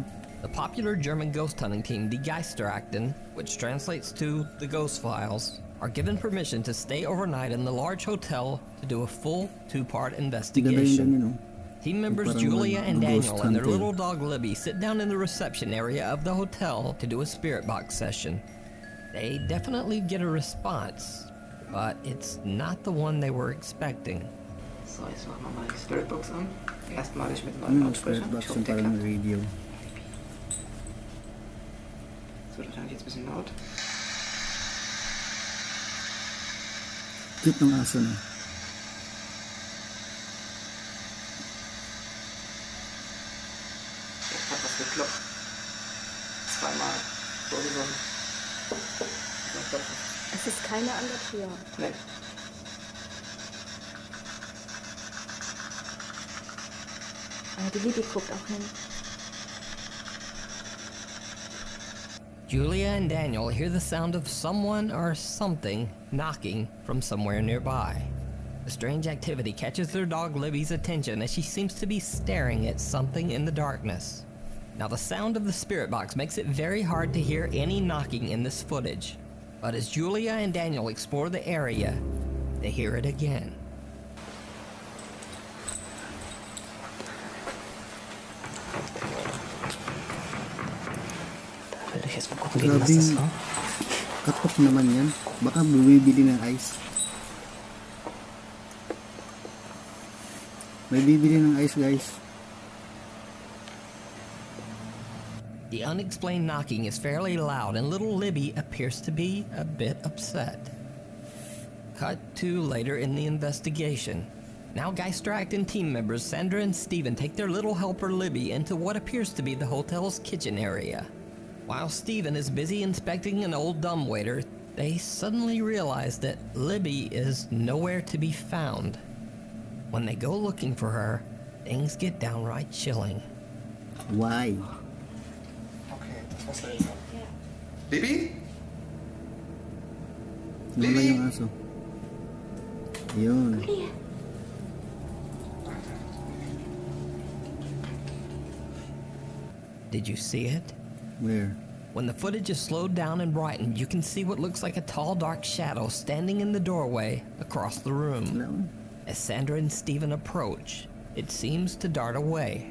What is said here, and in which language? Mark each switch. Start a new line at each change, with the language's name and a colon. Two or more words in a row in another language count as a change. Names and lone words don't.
English: The popular German ghost hunting team, Die Geisterakten, which translates to the Ghost Files, are given permission to stay overnight in the large hotel to do a full 2-part investigation. Team members Julia and Daniel and their little dog Libby sit down in the reception area of the hotel to do a spirit box session. They definitely get a response, but it's not the one they were expecting.
German: So, jetzt machen wir mal die Spiritbox an. Erstmalig mit neuen Lautsprechern. Ich hoffe, der klappt. Radio. Das wird wahrscheinlich jetzt ein bisschen laut.
Filipino: Cute ng aso na.
German: Jetzt hat was geklopft. Zweimal. So gesund. Es ist keiner an der Tür. Nee. Aber die Liebe guckt auch hin.
English: Julia and Daniel hear the sound of someone or something knocking from somewhere nearby. The strange activity catches their dog Libby's attention as she seems to be staring at something in the darkness. Now the sound of the spirit box makes it very hard to hear any knocking in this footage. But as Julia and Daniel explore the area, they hear it again.
German: Da will ich jetzt mal gucken, gegen was das war.
Filipino: Katok naman yan. Baka bumibili ng ice. May bibili ng ice, guys.
English: The unexplained knocking is fairly loud and little Libby appears to be a bit upset. Cut to later in the investigation. Now Geisterakten team members Sandra and Steven take their little helper Libby into what appears to be the hotel's kitchen area. While Steven is busy inspecting an old dumbwaiter, they suddenly realize that Libby is nowhere to be found. When they go looking for her, things get downright chilling. Why?
German: Okay, das war's da jetzt. Baby?
Filipino: Nawala yung aso. Yun.
English: Did you see it? Where? When the footage is slowed down and brightened, you can see what looks like a tall, dark shadow standing in the doorway across the room.
Filipino: Wala.
English: As Sandra and Steven approach, it seems to dart away.